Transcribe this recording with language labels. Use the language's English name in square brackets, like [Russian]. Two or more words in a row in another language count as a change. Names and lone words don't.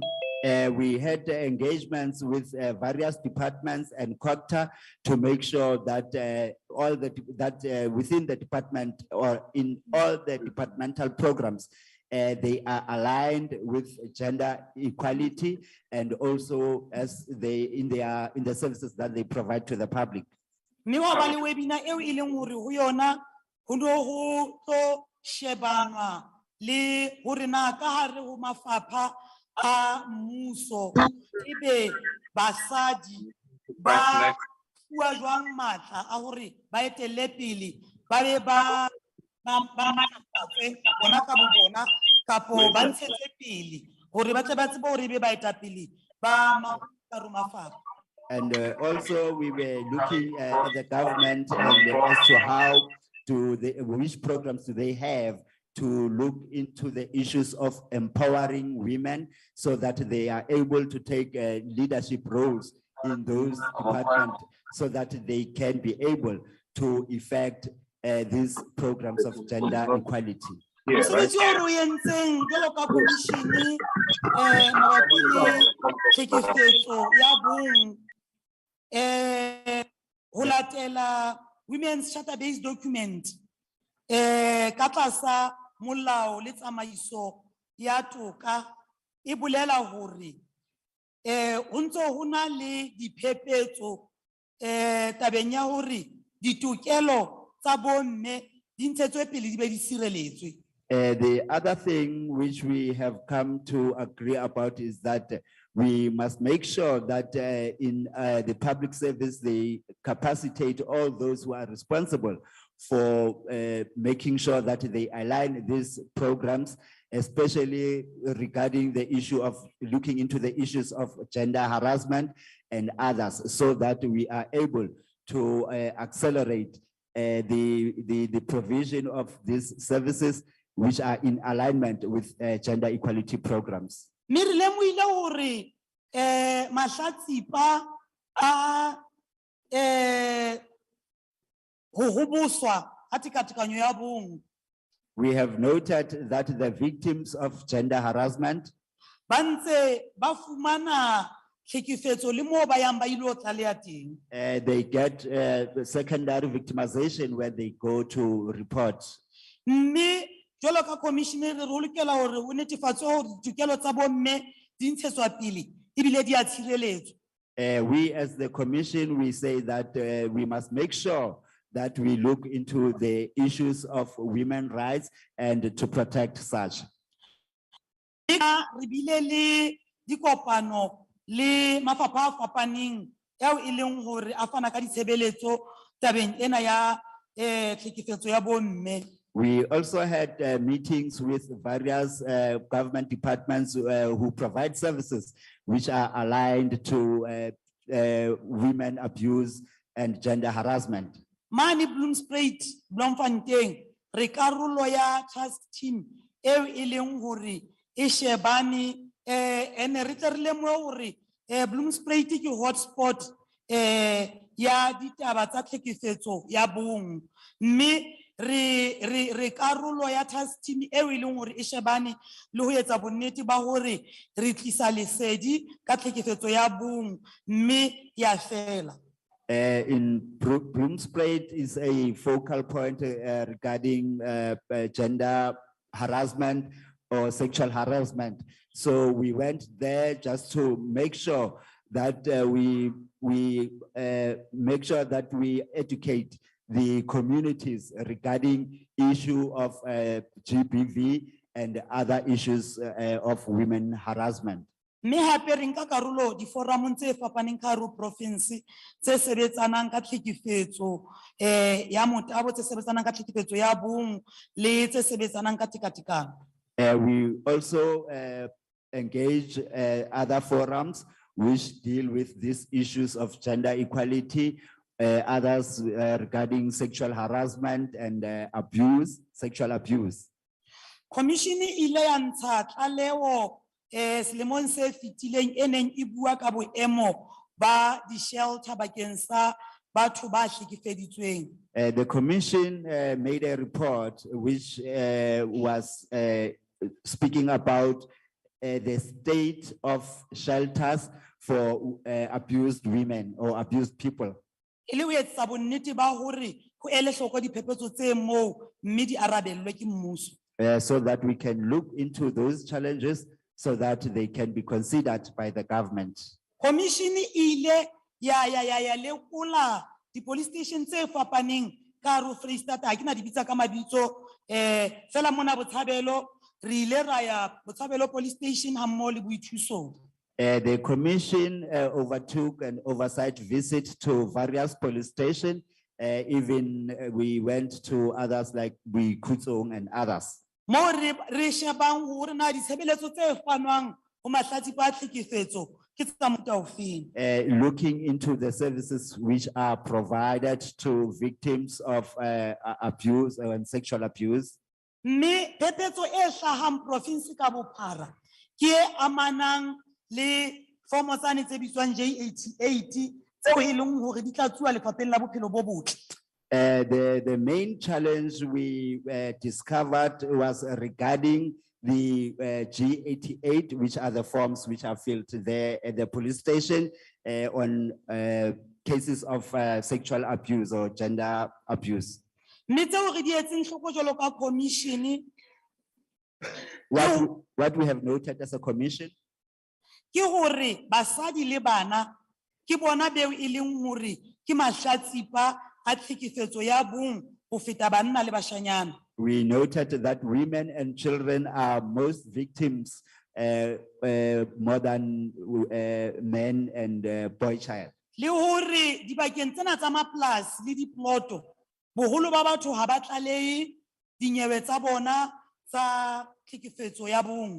[English] We had engagements with various departments and COGTA to make sure that within the department or in all the departmental programs, they are aligned with gender equality and also as in the services that they provide to the public. [Southern Sotho] Mme wa ba le webinar eo e leng hore ho yona ho no ho tlo shebanwa le hore na ka hare ho mafapha a mmuso ebe basadi ba fuwa jwang matla a hore ba etelle pele ba be ba matlafatse bona ka bo bona kapo ba ntshetse pele hore ba tle ba tsebe hore be ba etapele ba mafapha. [English] And also we were looking at the government and as to how which programs do they have to look into the issues of empowering women so that they are able to take leadership roles in those departments so that they can be able to effect these programs of gender equality. [Southern Sotho] Mosebetsi o re o entseng jwalo ka komishene mabapi le tlhekefetso ya bong ho latela [English] Women's Charter-based document [Southern Sotho] ka tlasa molao le tsamaiso ya toka e bolela hore ho ntse ho na le diphephetso tabeng ya hore ditokelo tsa bomme di ntshetswe pele di be di sireletswe. [English] The other thing which we have come to agree about is that we must make sure that in the public service, they capacitate all those who are responsible for making sure that they align these programs, especially regarding the issue of looking into the issues of gender harassment and others, so that we are able to accelerate the provision of these services which are in alignment with gender equality programs. [Southern Sotho] Mme re lemohile hore mahlatsipa a ho hoboswa ha tekatekanyo ya bong. [English] We have noted that the victims of gender harassment [Southern Sotho] Ba ntse ba fumana tlhekefetso le moo ba yang ba ilo tlaleha teng. [English] they get secondary victimization when they go to report. [Southern Sotho] Mme jwalo ka commissioner re lokela hore ho netefatswe hore ditokelo tsa bomme di ntshetswa pele ebile di a tshireletswa. [English] We as the commission, we say that we must make sure that we look into the issues of women's rights and to protect such. [Southern Sotho] Re bile le dikopano le mafapha a fapaneng eo e leng hore a fana ka ditshebeletso tabeng ena ya tlhekefetso ya bomme. [English] We also had meetings with various government departments who provide services which are aligned to women abuse and gender harassment. [Southern Sotho] Mane Bloomspruit, Bloemfontein, re karolo ya [English] task team [Southern Sotho] eo e leng hore e shebane ene re tle re lemohe hore Bloomspruit ke hotspot ya ditaba tsa tlhekefetso ya bong. Mme re karolo ya [English] task team [Southern Sotho] eo e leng hore e shebane le ho etsa bonnete ba hore re tlisa lesedi ka tlhekefetso ya bong mme ya fela. [English] In Bloomspruit is a focal point regarding gender harassment or sexual harassment. So we went there just to make sure that we make sure that we educate the communities regarding issue of GBV and other issues of women harassment. [Southern Sotho] Mme hape re nka karolo di-forum tse fapaneng ka hare ho province tse sebetsanang ka tlhekefetso ya motabo, tse sebetsanang ka tlhekefetso ya bong le tse sebetsanang ka tekatekano. [English] We also engage other forums which deal with these issues of gender equality, others regarding sexual harassment and abuse, sexual abuse. [Southern Sotho] Commission ile ya ntsha tlaleho selemong se fetileng e neng e bua ka boemo ba di-shelter bakeng sa batho ba hlekefeditsweng. [English] The commission made a report which was speaking about the state of shelters for abused women or abused people. [Southern Sotho] E le ho etsa bonnete ba hore ho ele hloko diphephetso tse moo mme di arabellwe ke mmuso. [English] So that we can look into those challenges so that they can be considered by the government. [Southern Sotho] Commission ile ya lekola di- [English] police station [Southern Sotho] tse fapaneng ka hare ho Foreisetata, ha ke na di bitsa ka mabitso, fela mona Botshabelo re ile ra ya Botshabelo police station ha mmoho le Boithusong. [English] The commission overtook an oversight visit to various police stations. Even we went to others like Boikutsong and others. [Southern Sotho] Mo re shebang hore na ditshebeletso tse fanwang ho mahlatsipa a tlhekefetso ke tsa mofuta ofeng. [English] Looking into the services which are provided to victims of abuse and sexual abuse. [Southern Sotho] Mme phephetso e hlahang province ka bophara ke e amanang le formo tsane tse bitswang J88 tseo e leng hore di tla tsuwa lefapheng la bophelo bo botle. [English] The main challenge we discovered was regarding the G88, which are the forms which are filled there at the police station on cases of sexual abuse or gender abuse. [Southern Sotho] Mme tseo re di etseng hloko jwalo ka commission [English] What we have noted as a commission [Southern Sotho] ke hore basadi le bana ke bona beo e leng hore ke mahlatsipa a tlhekefetso ya bong ho feta banna le bashanyana. [English] we noted that women and children are most victims more than men and boy child. [Southern Sotho] Le hore dibakeng tsena tsa mapolasi le diploto boholo ba batho ha ba tlalehe dinyewe tsa bona tsa tlhekefetso ya bong.